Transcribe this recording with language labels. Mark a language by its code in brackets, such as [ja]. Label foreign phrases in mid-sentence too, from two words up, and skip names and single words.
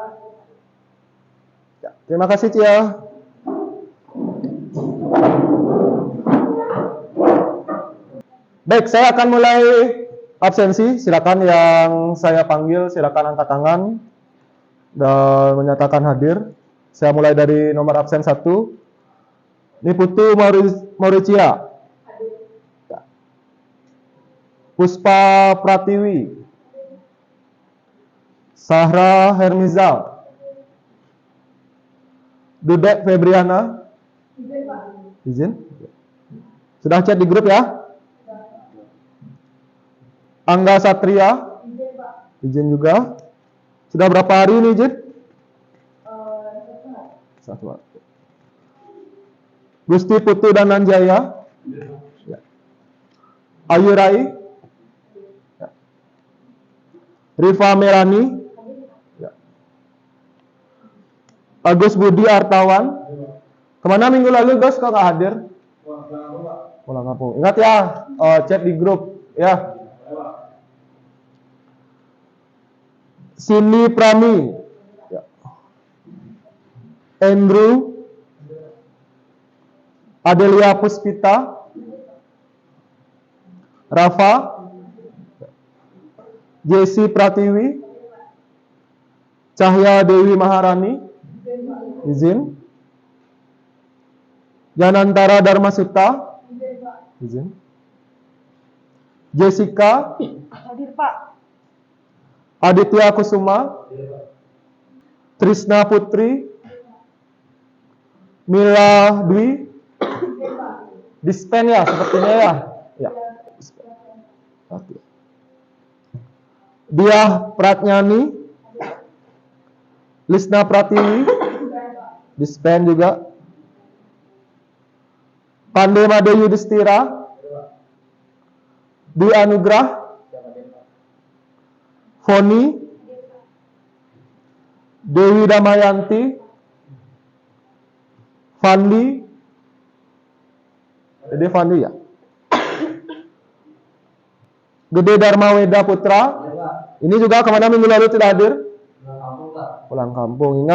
[id] Ya, terima kasih Cia. Baik, saya akan mulai absensi. Silakan yang saya panggil, silakan angkat tangan dan menyatakan hadir. Saya mulai dari nomor absen 1. Niputu Mauricia. Puspa Pratiwi. Sahra Hermizal. Dudek Febriana. Izin. Sudah chat di grup ya? Angga Satria, izin juga. Sudah berapa hari ini izin? 1 hari. Gusti Putu dan Nanjaya, ya. Ayu Rai, ya. Rifa Merani, ya. Agus Budi Artawan. Kemana minggu lalu Gus kok nggak hadir? Pulang kampung. Ingat ya, chat di grup ya. Cindy Prami, ya. Andrew, Adelia Puspita, Rafa, Jesse Pratiwi, Cahya Dewi Maharani, izin. Janantara Dharmasuta, izin. Jessica, Hadir Pak. Aditya Kusuma, Trisna Putri, Mila Dwi, dispen ya sepertinya ya. Ya. Diah Pratnyani, Lisna Pratiwi, dispen juga. Pandey Made Yudhistira, Dwi Anugrah, Foni, Dewi Damayanti, Fandi, jadi Fandi ya. Gede Dharma Weda Putra, ini juga kemana minggu lalu tidak hadir? Pulang kampung.